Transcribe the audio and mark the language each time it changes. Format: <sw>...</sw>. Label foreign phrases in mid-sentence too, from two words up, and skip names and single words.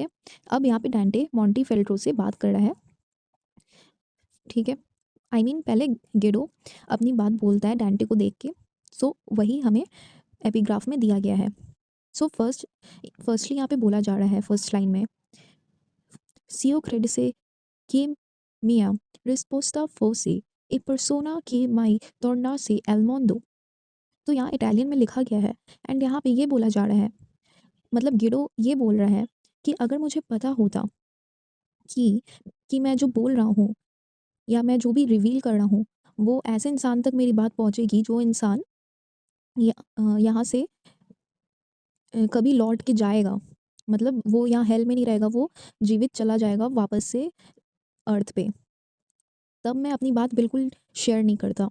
<hi>अब यहाँ पे डांटे मॉन्टीफेल्ट्रो से बात कर रहा है। ठीक है। पहले गेडो अपनी बात बोलता है डांटे को देख के। सो वही हमें एपिग्राफ में दिया गया है। सो फर्स्टली यहाँ पे बोला जा रहा है</hi> <en>first line</en> <hi>में</hi> <it>S'io credesse que mia risposta fosse e persona que mai tornasse al mondo।</it> <hi>तो यहाँ इटालियन में लिखा गया है एंड यहाँ पे ये बोला जा रहा है, मतलब गिडो ये बोल रहा है कि अगर मुझे पता होता कि मैं जो बोल रहा हूँ या मैं जो भी रिवील कर रहा हूँ वो ऐसे इंसान तक मेरी बात पहुँचेगी जो इंसान यहाँ से कभी लौट के जाएगा, मतलब वो यहाँ हेल में नहीं रहेगा, वो जीवित चला जाएगा वापस से अर्थ पे, तब मैं अपनी बात बिल्कुल शेयर नहीं करता।</hi>